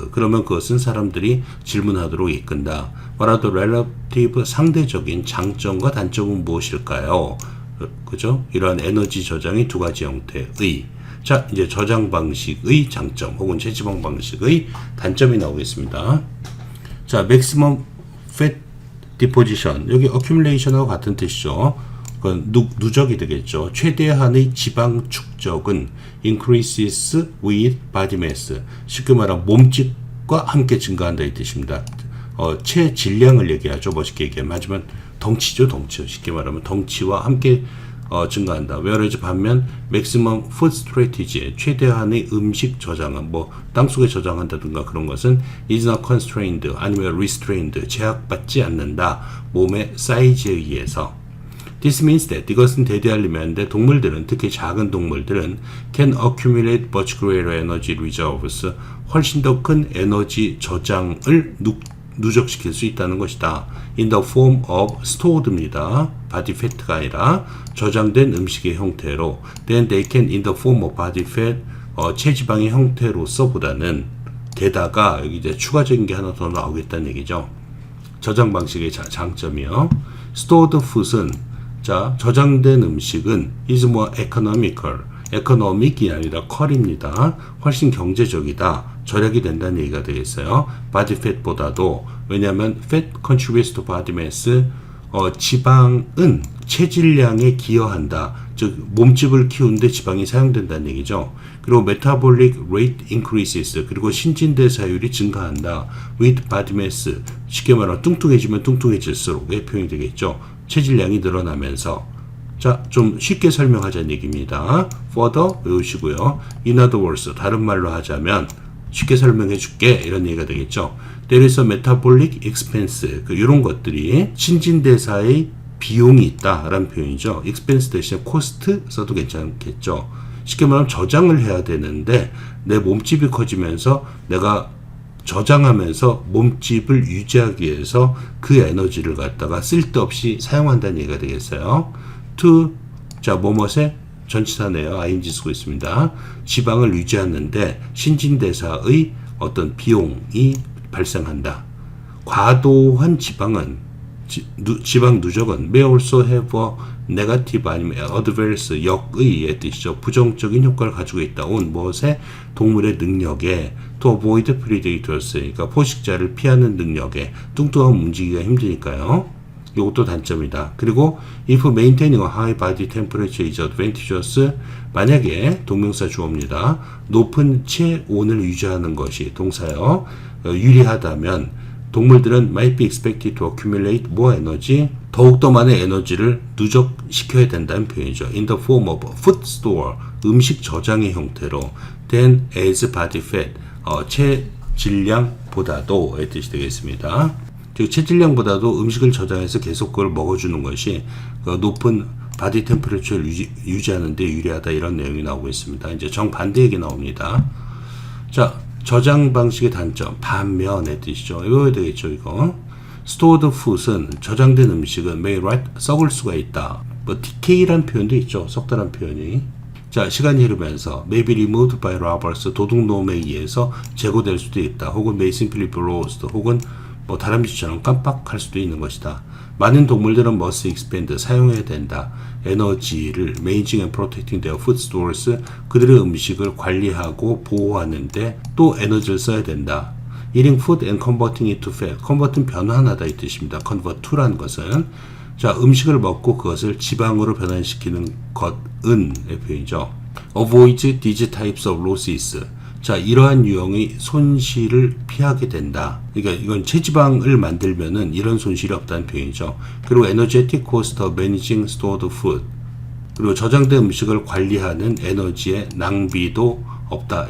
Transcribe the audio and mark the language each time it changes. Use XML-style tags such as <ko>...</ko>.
<ko>그러면 그것은 사람들이 질문하도록 이끈다.</ko> <en>What are the relative</en> <ko>상대적인 장점과 단점은 무엇일까요? 그죠? 이러한 에너지 저장의 두 가지 형태의. 자, 이제 저장 방식의 장점 혹은 체지방 방식의 단점이 나오겠습니다. 자,</ko> <en>maximum fat deposition.</en> <ko>여기 accumulation하고 같은 뜻이죠. 그건 누적이 되겠죠. 최대한의 지방 축적은</ko> <en>increases with body mass.</en> <ko>쉽게 말하면 몸집과 함께 증가한다 이 뜻입니다. 체질량을 얘기하죠. 멋있게 얘기하면. 하지만 덩치죠, 덩치. 쉽게 말하면 덩치와 함께 증가한다. whereas 반면</ko> <en>maximum food strategy</en> <ko>최대한의 음식 저장은 뭐 땅속에 저장한다든가 그런 것은</ko> <en>is not constrained</en> <ko>아니면 restrained 제약받지 않는다. 몸의 사이즈에 의해서.</ko> <en>This means that</en> <ko>이것은 대대하려면 동물들은 특히 작은 동물들은</ko> <en>can accumulate much greater energy reserves</en> <ko>훨씬 더 큰 에너지 저장을 누적시킬 수 있다는 것이다.</ko> <en>In the form of stored입니다.</en> <ko>body fat가 아니라 저장된 음식의 형태로</ko> <en>then they can in the form of body fat</en> <ko>체지방의 형태로서 보다는 게다가 여기 이제 추가적인 게 하나 더 나오겠다는 얘기죠. 저장 방식의 장점이요.</ko> <en>stored food은</en> <ko>자, 저장된 음식은</ko> <en>is more economical.</en> <ko>economic이 아니라 컬입니다. 훨씬 경제적이다. 절약이 된다는 얘기가 되겠어요.</ko> <en>body fat보다도. 왜냐하면 fat contributes to body mass.</en> <ko>지방은 체질량에 기여한다. 즉 몸집을 키우는데 지방이 사용된다는 얘기죠.</ko> <en>그리고 metabolic rate increases.</en> <ko>그리고 신진대사율이 증가한다.</ko> <en>with body mass.</en> <ko>쉽게 말하면 뚱뚱해지면 뚱뚱해질수록의 표현이 되겠죠. 체질량이 늘어나면서. 자, 좀 쉽게 설명하자는 얘기입니다. further 외우시고요.</ko> <en>in other words,</en> <ko>다른 말로 하자면 쉽게 설명해 줄게 이런 얘기가 되겠죠.</ko> <en>there is a metabolic expense.</en> <ko>이런 것들이 신진대사의 비용이 있다라는 표현이죠. expense 대신에 cost 써도 괜찮겠죠. 쉽게 말하면 저장을 해야 되는데 내 몸집이 커지면서 내가 저장하면서 몸집을 유지하기 위해서 그 에너지를 갖다가 쓸데없이 사용한다는 얘기가 되겠어요. to 자 뭐뭇에 전치사네요. ing 쓰고 있습니다. 지방을 유지하는데 신진대사의 어떤 비용이 발생한다. 과도한 지방은 지방 누적은</ko> <en>may also have a negative</en> <ko>아니면 adverse 역의의 뜻이죠. 부정적인 효과를 가지고 있다. 온 무엇에 동물의 능력에</ko> <en>to avoid predators</en> <ko>그러니까 포식자를 피하는 능력에 뚱뚱하면 움직이기가 힘드니까요. 이것도 단점이다.</ko> <en>그리고 if maintaining a high body temperature is advantageous</en> <ko>만약에 동명사 주어입니다. 높은 체온을 유지하는 것이 동사요. 유리하다면 동물들은</ko> <en>might be expected to accumulate more energy</en> <ko>더욱더 많은 에너지를 누적시켜야 된다는 표현이죠.</ko> <en>in the form of food store</en> <ko>음식 저장의 형태로</ko> <en>than as body fat</en> <ko>체질량보다도 의 뜻이 되겠습니다. 즉 체질량보다도 음식을 저장해서 계속 그걸 먹어주는 것이 높은 바디 템퍼레처를 유지하는 데 유리하다 이런 내용이 나오고 있습니다. 이제 정반대 얘기 나옵니다. 자, 저장 방식의 단점, 반면의 뜻이죠. 이거 되겠죠, 이거. stored food은 저장된 음식은</ko> <en>may rot,</en> <ko>썩을 수가 있다. 뭐 decay란 표현도 있죠. 썩다란 표현이. 자, 시간이 흐르면서</ko> <en>may be removed by robbers,</en> <ko>도둑놈에 의해서 제거될 수도 있다. 혹은</ko> <en>may simply be lost,</en> <ko>혹은 뭐 다람쥐처럼 깜빡할 수도 있는 것이다. 많은 동물들은</ko> <en>must expend,</en> <ko>사용해야 된다. 에너지를</ko> <en>managing and protecting their food stores,</en> <ko>그들의 음식을 관리하고 보호하는데 또 에너지를 써야 된다.</ko> <en>Eating food and converting it to fat.</en> <ko>convert은 변환하다 이 뜻입니다. convert to라는 것은 자 음식을 먹고 그것을 지방으로 변환시키는 것은 의 표현이죠.</ko> <en>Avoid these types of losses.</en> <ko>자, 이러한 유형의 손실을 피하게 된다. 그러니까 이건 체지방을 만들면은 이런 손실이 없다는 표현이죠.</ko> <en>그리고 energetic cost of managing stored food.</en> <ko>그리고 저장된 음식을 관리하는 에너지의 낭비도 없다.</ko>